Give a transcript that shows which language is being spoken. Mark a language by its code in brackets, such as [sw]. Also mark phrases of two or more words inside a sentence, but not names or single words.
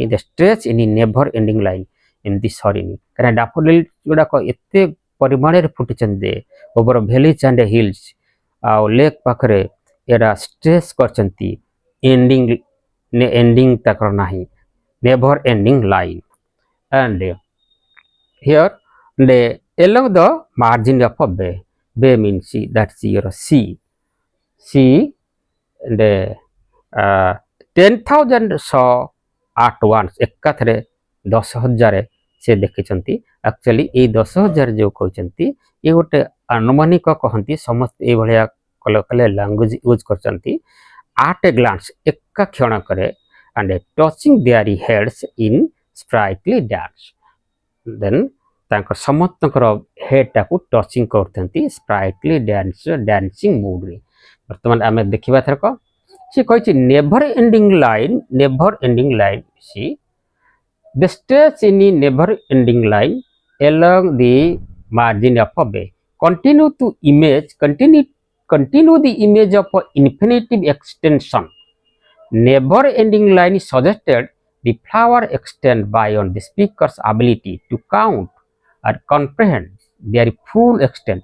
[en] the stress in never ending line, [or] ଏମିତି ସରିନି। କାରଣ ଡାଫୋଡିଲ୍ ଗୁଡ଼ାକ ଏତେ ପରିମାଣରେ ଫୁଟିଛନ୍ତି ଯେ [en] over valleys and hills [or] ଆଉ ଲେକ୍ ପାଖରେ ଏରା ଷ୍ଟ୍ରେସ୍ କରିଛନ୍ତି। ଏଣ୍ଡିଂ ତାଙ୍କର ନାହିଁ, [en] never ending line. and here along the margin of a bay, bay means that's your sea, and 10,000 saw at once, [or] ଏକାଥରେ 10,000 ସେ ଦେଖିଛନ୍ତି। ଆକ୍ଚୁଆଲି ଏଇ 10,000 ଯେଉଁ କହିଛନ୍ତି ଏ ଗୋଟେ ଆନୁମାନିକ କହନ୍ତି, ସମସ୍ତେ ଏଇଭଳିଆ କଲେ [en] language use [or] କରିଛନ୍ତି। [en] at a glance, [or] ଏକା କ୍ଷଣକରେ, [en] and touching their heads in sprightly dance, then [or] ତାଙ୍କର ସମସ୍ତଙ୍କର ହେଡ୍ଟାକୁ ଟଚିଂ କରୁଛନ୍ତି [en] sprightly dancing moodre. [or] ବର୍ତ୍ତମାନ ଆମେ ଦେଖିବା ଥରକ ସେ କହିଛି [en] never ending line see the stretch in never ending line along the margin of a bay, continue the image of infinitive extension. Never ending line suggested the flower extend beyond the speaker's ability to count or comprehend their full extent.